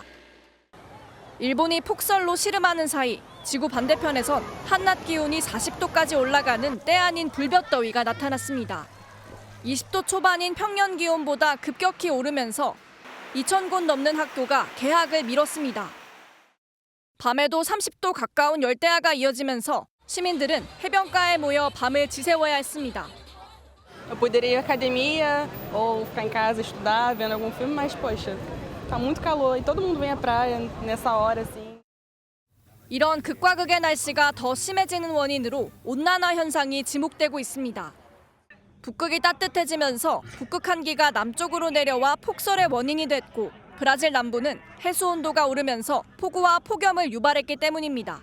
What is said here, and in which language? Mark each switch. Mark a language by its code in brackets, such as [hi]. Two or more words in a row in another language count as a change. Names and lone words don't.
[ko] 일본이 폭설로 시름하는 사이 지구 반대편에선 한낮 기온이 40도까지 올라가는 때 아닌 불볕더위가 나타났습니다. 20도 초반인 평년 기온보다 급격히 오르면서 2,000곳 넘는 학교가 개학을 미뤘습니다. 밤에도 30도 가까운 열대야가 이어지면서 시민들은 해변가에 모여 밤을 지새워야 했습니다. [pt] Eu poderia ir à academia ou ficar em casa estudar, vendo algum filme, mas poxa, tá muito calor e todo mundo vem à praia nessa hora assim. [ko] 이런 극과 극의 날씨가 더 심해지는 원인으로 온난화 현상이 지목되고 있습니다. 북극이 따뜻해지면서 북극 한기가 남쪽으로 내려와 폭설의 원인이 됐고 브라질 남부는 해수 온도가 오르면서 폭우와 폭염을 유발했기 때문입니다.